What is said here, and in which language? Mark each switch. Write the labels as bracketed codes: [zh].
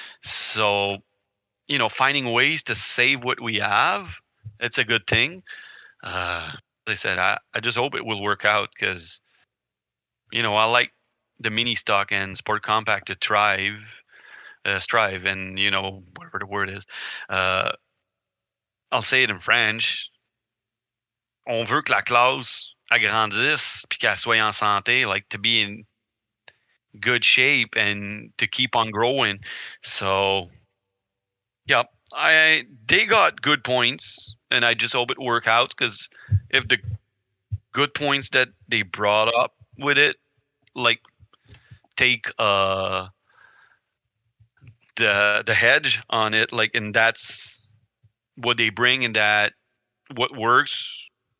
[en] So, finding ways to save what we have, it's a good thing. As I said, I just hope it will work out because, I like the mini stock and sport compact to strive, and whatever the word is. I'll say it in French. [fr] On veut que la classe agrandisse puis qu'elle soit en santé, [en] like to be in good shape and to keep on growing. So, yep, They got good points, and I just hope it work out because if the good points that they brought up with it, like take the hedge on it, like, and that's what they bring, and that what works.